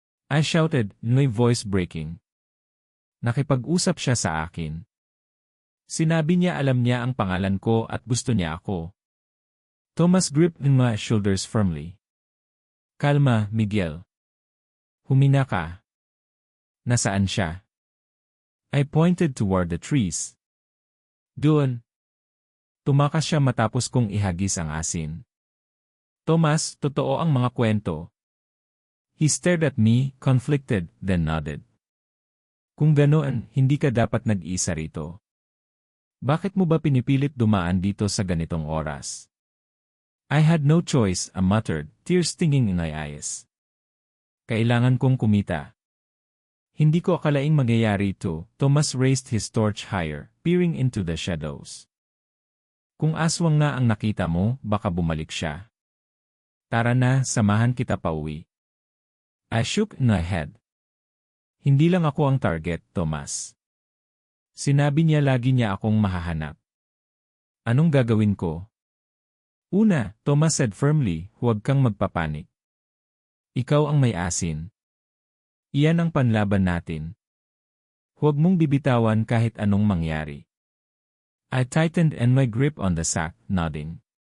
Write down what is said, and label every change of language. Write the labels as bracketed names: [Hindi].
[English] I shouted, my voice breaking. [Filipino] Nakipag-usap siya sa akin. Sinabi niya alam niya ang pangalan ko at gusto niya ako. Tomas [English] gripped my shoulders firmly. [Filipino] Kalma, Miguel. Humina ka. Nasaan siya? [English] I pointed toward the trees. [Filipino] Doon. Tumakas siya matapos kong ihagis ang asin. Tomas, totoo ang mga kwento. [English] He stared at me, conflicted, then nodded. [Filipino] Kung ganoon, hindi ka dapat nag-isa rito. Bakit mo ba pinipilit dumaan dito sa ganitong oras? [English] I had no choice, I muttered, tears stinging in my eyes. [Filipino] Kailangan kong kumita. Hindi ko akalaing mangyayari ito. [English] Tomas raised his torch higher, peering into the shadows. [Filipino] Kung aswang nga ang nakita mo, baka bumalik siya. Tara na, samahan kita pauwi. [English] I shook my head. [Filipino] Hindi lang ako ang target, Tomas. Sinabi niya lagi niya akong mahahanap. Anong gagawin ko? Una, Tomas [English] said firmly, [Filipino] huwag kang magpapanik. Ikaw ang may asin. Iyan ang panlaban natin. Huwag mong bibitawan kahit anong mangyari. [English] I tightened and my grip on the sack, nodding.